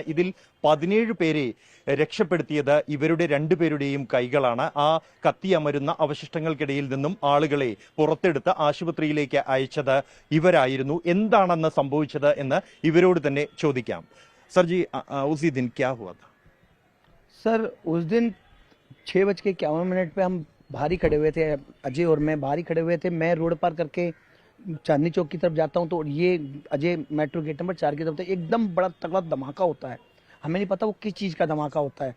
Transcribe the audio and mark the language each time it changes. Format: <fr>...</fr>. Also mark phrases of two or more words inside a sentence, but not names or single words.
<ml>ഇതിൽ 17 പേരെ രക്ഷപ്പെടുത്തിയത് ഇവരുടെ രണ്ടുപേരുടെയും കൈകളാണ്. ആ കത്തിയമരുന്ന അവശിഷ്ടങ്ങൾക്കിടയിൽ നിന്നും ആളുകളെ പുറത്തെടുത്ത് ആശുപത്രിയിലേക്ക് അയച്ചത് ഇവരായിരുന്നു. എന്താണെന്ന് സംഭവിച്ചത് എന്ന് ഇവരോട് തന്നെ ചോദിക്കാം.</ml> <hi>सरजी, उसी दिन क्या हुआ था? सर उस दिन 6:51 पे हम बाहर ही खड़े हुए थे, अजय और मैं बाहर ही खड़े हुए थे। मैं रोड पार करके चांदनी चौक की तरफ जाता हूँ तो ये अजय मेट्रो गेट नंबर 4 की तरफ था। एकदम बड़ा तगड़ा धमाका होता है, हमें नहीं पता वो किस चीज़ का धमाका होता है।</hi>